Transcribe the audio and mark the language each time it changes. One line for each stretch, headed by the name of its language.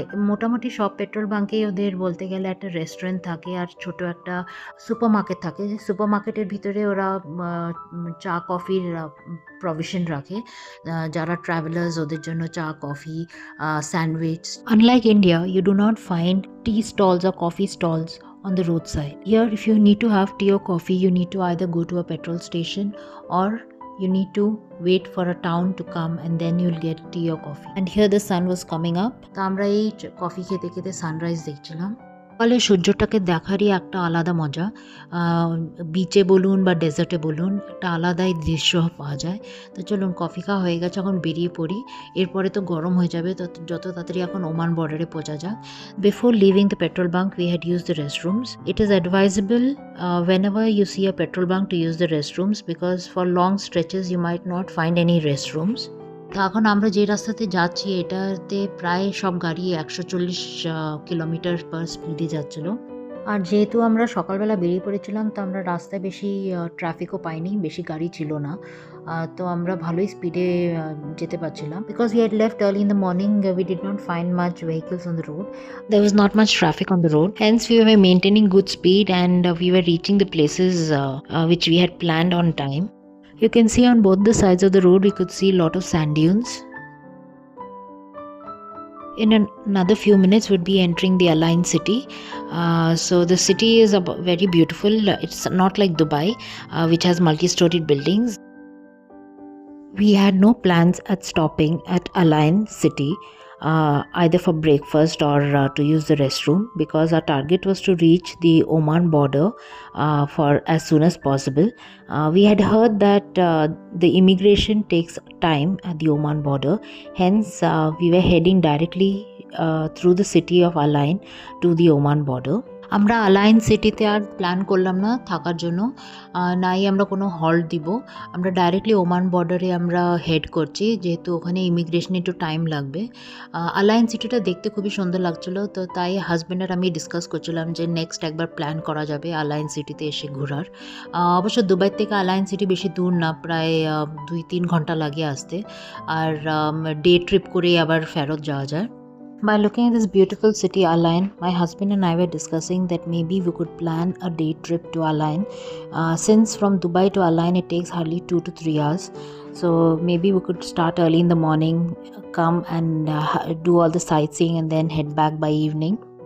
Bangla: মোটামুটি সব পেট্রোল বাঙ্কেই ওদের বলতে গেলে একটা রেস্টুরেন্ট থাকে আর ছোট একটা সুপার মার্কেট থাকে। সুপার মার্কেটের ভিতরে ওরা চা কফির প্রভিশন রাখে, যারা ট্রাভেলার্স ওদের জন্য চা coffee, sandwich.
English: Unlike India, you do not find tea stalls or coffee stalls on the roadside. Here, if you need to have tea or coffee, you need to either go to a petrol station or you need to wait for a town to come and then you'll get tea or coffee. And here the sun was coming up.
Bangla: তো আমরা এই coffee খেতে খেতে sunrise দেখছিলাম। ফলে সূর্যটাকে দেখারই একটা আলাদা মজা। বিচে বলুন বা ডেজার্টে বলুন, একটা আলাদাই দৃশ্য পাওয়া যায়। তো চলুন, কফি খাওয়া হয়ে গেছে, এখন বেরিয়ে পড়ি। এরপরে তো গরম হয়ে যাবে, তো যত তাড়াতাড়ি এখন ওমান বর্ডারে পৌঁছা যাক।
English: Before leaving the petrol bunk, we had used the restrooms. It is advisable whenever you see a petrol bunk to use the restrooms, because for long stretches you might not find any restrooms.
Bangla: তো এখন আমরা যে রাস্তাতে যাচ্ছি এটাতে প্রায় সব গাড়ি 140 কিলোমিটার পার স্পিডে যাচ্ছিল। আর যেহেতু আমরা সকালবেলা বেরিয়ে পড়েছিলাম, তো আমরা রাস্তায় বেশি ট্রাফিকও পাইনি, বেশি গাড়ি ছিল না। তো আমরা ভালোই স্পিডে যেতে পারছিলাম।
English: Because we had left early in the morning, we did not find much vehicles on the road. There was not much traffic on the road. Hence, we were maintaining good speed and we were reaching the places which we had planned on time. You can see on both the sides of the road, we could see a lot of sand dunes. In another few minutes, we'd be entering the Al Ain city. So the city is very beautiful. It's not like Dubai, which has multi-storied buildings. We had no plans at stopping at Al Ain city. either for breakfast or to use the restroom, because our target was to reach the Oman border for as soon as possible. We had heard that the immigration takes time at the Oman border, hence we were heading directly through the city of Al Ain to the Oman border.
Bangla: আমরা আলাইন সিটিতে আর plan করলাম না থাকার জন্য, নাই আমরা কোনো halt দিব। আমরা ডাইরেক্টলি ওমান বর্ডারে আমরা হেড করছি, যেহেতু ওখানে ইমিগ্রেশনে একটু টাইম লাগবে। আলাইন সিটিটা দেখতে খুবই সুন্দর লাগছিলো, তো তাই হাজব্যান্ড আর আমি ডিসকাস করছিলাম যে নেক্সট একবার প্ল্যান করা যাবে আলাইন সিটিতে এসে ঘোরার। অবশ্য দুবাই থেকে আলাইন সিটি বেশি দূর না, প্রায় 2-3 ঘন্টা লাগে আসতে, আর ডে ট্রিপ করেই আবার ফেরত যাওয়া যায়।
English: By looking at this beautiful city Al Ain, my husband and I were discussing that maybe we could plan a day trip to Al Ain. Since from Dubai to Al Ain it takes hardly 2 to 3 hours, so maybe we could start early in the morning, come and do all the sightseeing and then head back by evening.